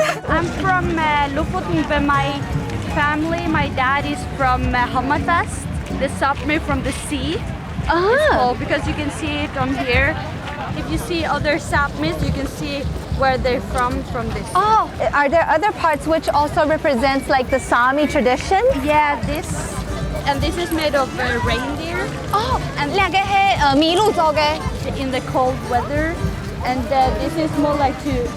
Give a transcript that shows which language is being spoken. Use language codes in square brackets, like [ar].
[en] I'm from Lofoten, but my family, my dad is from Hammerfest, the Sápmi from the sea. Oh, because you can see it on here. If you see other Sápmis, you can see where they're from this. Oh, are there other parts which also represents like the Sami tradition? Yeah, this is made of reindeer. [yue] Oh, and 兩個係麋鹿做嘅。 [en] In the cold weather, and this is more like to